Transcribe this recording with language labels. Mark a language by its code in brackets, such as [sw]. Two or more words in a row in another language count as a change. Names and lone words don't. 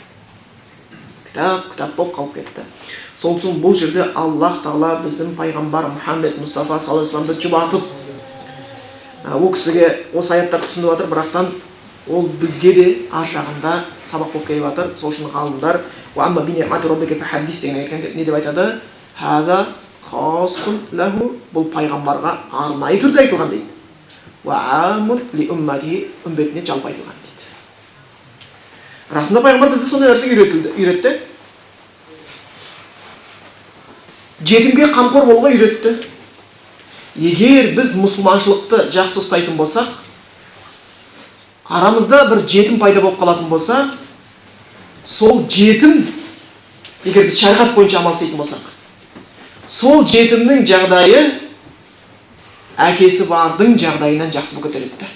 [kk] Кітап болып қалып кетті. Сол үшін бұл жерде Аллах Тағала біздің пайғамбар Мұхаммед Мұстафа [ar] صلى الله عليه وسلم [kk] жұбатып, ол кісіге осы аяттар түсіндіріп жатыр, бірақтан ол бізге де ар жағында сабақ болып келіп жатыр. Сол үшін ғалымдар [ar] «وأما بنعمة ربك فحدث» [kk] деген не деп айтады? [ar] «هذا خاص له», [kk] бұл пайғамбарға арнайы түрде айтылған дейді. [ar] «وعام لأمته», [kk] үмбетіне жалпы айтылған дейді. Расында пайғамбар бізді сондай нәрсеге үйретті. Жетімге қамқор болуға үйретті. Егер біз мұсылманшылықты жақсы ұстайтын болсақ, арамызда бір жетім пайда болып қалатын болса, сол жетім, егер біз шариғат бойынша амал істейтін болсақ, сол жетімнің жағдайы әкесі бардың жағдайынан жақсы көтереді.